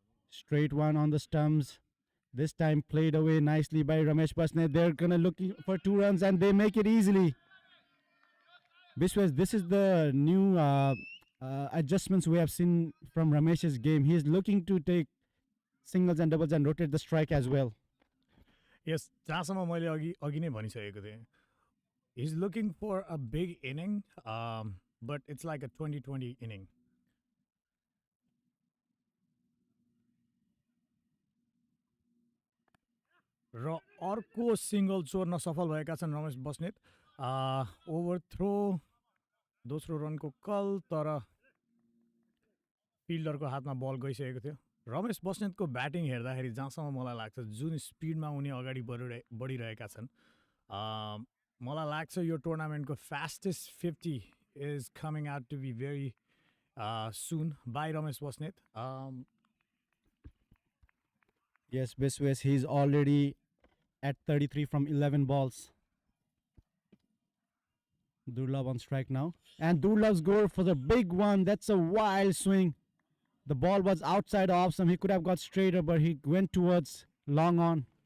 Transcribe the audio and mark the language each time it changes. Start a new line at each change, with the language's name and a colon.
English: Straight one on the stumps. This time played away nicely by Ramesh Basnath. They're going to look for 2 runs and they make it easily. Biswas, this is the new adjustments we have seen from Ramesh's game. He is looking to take singles and doubles and rotate the strike as well.
Nepali: Yes, जहाँसम्म मैले अघि नै भनिसकेको थिएँ.
English: He's looking for a big inning, but it's like a 20-20 inning.
Nepali: र अर्को single चोर्न सफल भएका छन् रमेश बस्नेत. ओभरथ्रो दोस्रो रनको कल, तर फिल्डरको हातमा बल गइसकेको थियो। रमेश बस्नेतको ब्याटिङ हेर्दाखेरि जहाँसम्म मलाई लाग्छ जुन स्पिडमा उनी अगाडि बढिरहेका छन्, मलाई लाग्छ यो टुर्नामेन्टको
English: fastest 50 is coming out to be very soon by
Nepali: Ramesh Basnet.
English: Yes, Biswas, he's already at 33 from 11 balls. Durlab on strike now. And Durlab's goal for the big one. That's a wild swing. The ball was outside off some. He could have got straighter, but he went towards long on.